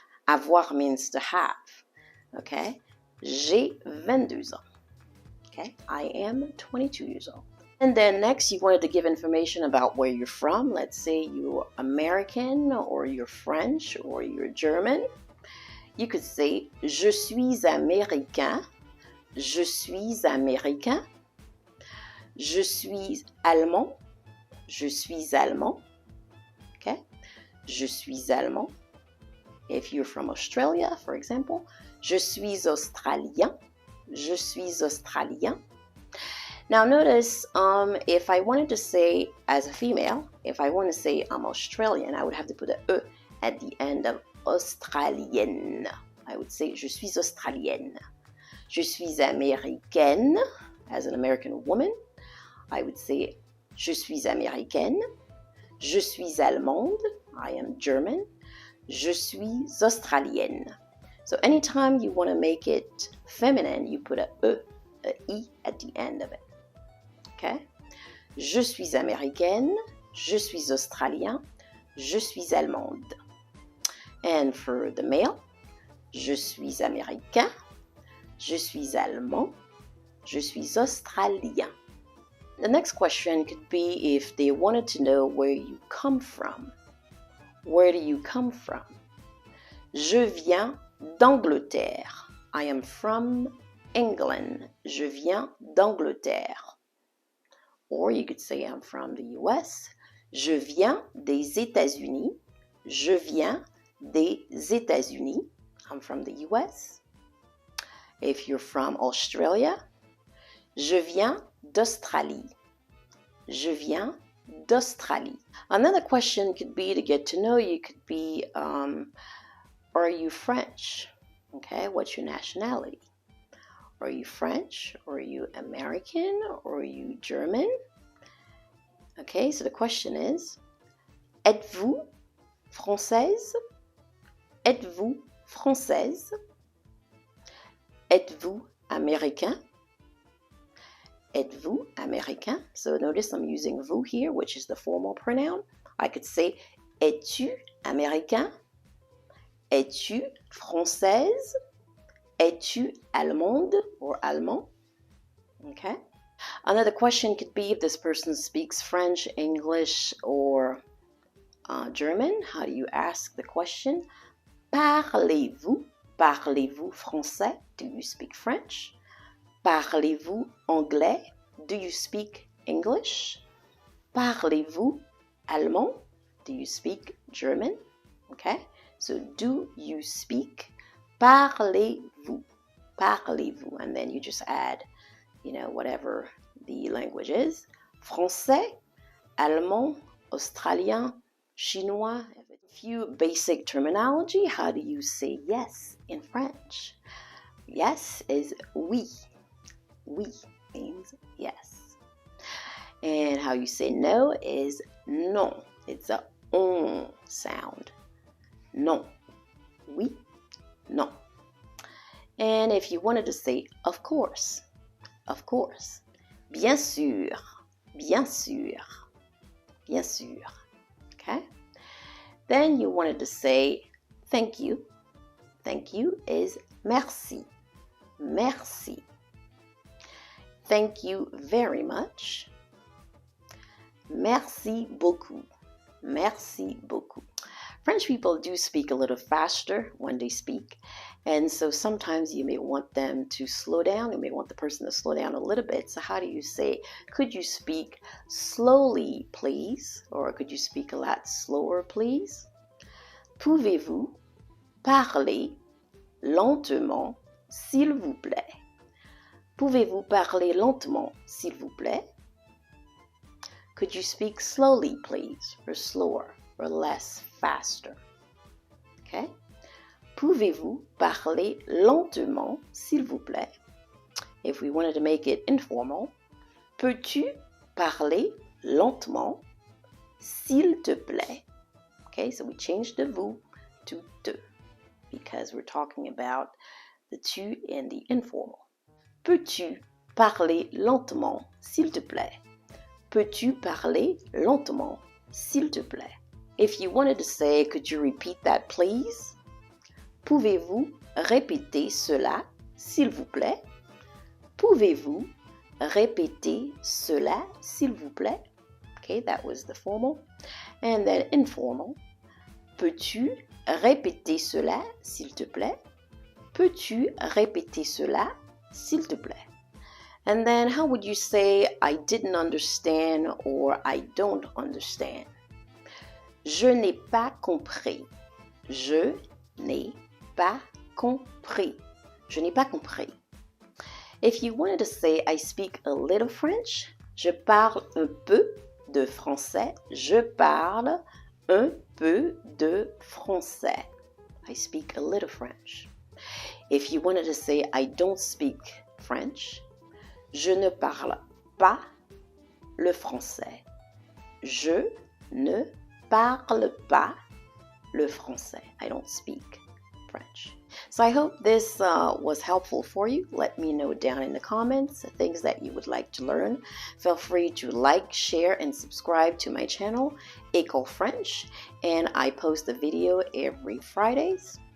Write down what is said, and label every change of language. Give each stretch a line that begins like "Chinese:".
English: Avoir means to have. Okay?
French: J'ai 22 ans.
English: Okay? I am 22 years old. And then next, you wanted to give information about where you're from. Let's say you're American, or you're French, or you're German. You could say,
French: je suis américain. Je suis américain. Je suis allemand. Je suis allemand. Okay? Je suis allemand.
English: If you're from Australia, for example,
French: je suis australien. Je suis australien.
English: Now notice, if I wanted to say as a female, if I want to say I'm Australian, I would have to put a E at the end of Australienne. I would say
French: je suis australienne. Je suis américaine,
English: as an American woman. I would say
French: je suis américaine. Je suis allemande.
English: I am German.
French: Je suis australienne.
English: So anytime you want to make it feminine, you put a E, a I at the end of it. Okay?
French: Je suis américaine, je suis australien, je suis allemande.
English: And for the male,
French: je suis américain, je suis allemand, je suis australien.
English: The next question could be if they wanted to know where you come from. Where do you come from?
French: Je viens d'Angleterre.
English: I am from England.
French: Je viens d'Angleterre.
English: Or you could say I'm from the US.
French: Je viens des États-Unis. Je viens des États-Unis.
English: I'm from the US. If you're from Australia,
French: je viens d'Australie. Je viens d'Australie.
English: Another question could be, to get to know you, could be, are you French? Okay, what's your nationality? Are you French? Or are you American? Or are you German? Okay, so the question is,
French: êtes-vous française? Êtes-vous française? Êtes-vous américain? Êtes-vous américain?
English: So notice I'm using vous here, which is the formal pronoun. I could say,
French: es-tu américain? Es-tu française? Es-tu allemande or allemand?
English: Okay. Another question could be, if this person speaks French, English, or German, how do you ask the question?
French: Parlez-vous? Parlez-vous français?
English: Do you speak French?
French: Parlez-vous anglais?
English: Do you speak English?
French: Parlez-vous allemand?
English: Do you speak German? Okay, so do you speak?
French: Parlez-vous? Parlez-vous?
English: And then you just add, whatever the language is.
French: Français, allemand, australien, chinois.
English: A few basic terminology. How do you say yes in French? Yes is oui. Oui means yes. And how you say no is non. It's a on sound. Non.
French: Oui, non.
English: And if you wanted to say of course,
French: bien sûr, bien sûr, bien sûr.
English: Okay? Then you wanted to say thank you. Thank you is merci. Merci. Thank you very much.
French: Merci beaucoup. Merci beaucoup.
English: French people do speak a little faster when they speak, and so sometimes you may want them to slow down. You may want the person to slow down a little bit. So how do you say, could you speak slowly, please? Or could you speak a lot slower, please?
French: Pouvez-vous parler lentement, s'il vous plaît? Pouvez-vous parler lentement, s'il vous plaît?
English: Could you speak slowly, please? Or slower, or less, faster? Okay?
French: Pouvez-vous parler lentement, s'il vous plaît?
English: If we wanted to make it informal,
French: peux-tu parler lentement, s'il te plaît?
English: Okay, so we changed the vous to te because we're talking about the tu and the informal.
French: Peux-tu parler lentement, s'il te plaît? Peux-tu parler lentement, s'il te plaît?
English: If you wanted to say, could you repeat that, please?
French: Pouvez-vous répéter cela, s'il vous plaît? Pouvez-vous répéter cela, s'il vous plaît?
English: Okay, that was the formal. And then informal.
French: Peux-tu répéter cela, s'il te plaît? Peux-tu répéter cela, s'il te plaît?
English: And then how would you say, I didn't understand or I don't understand?
French: Je n'ai pas compris. Je n'ai pas compris. Je n'ai pas compris.
English: If you wanted to say, I speak a little French,
French: je parle un peu de français. Je parle un peu de français.
English: I speak a little French. If you wanted to say, I don't speak French,
French: je ne parle pas le français. Je ne parle pas le français.
English: I don't speak French. So I hope this was helpful for you. Let me know down in the comments things that you would like to learn. Feel free to like, share, and subscribe to my channel, École French. And I post a video every Fridays.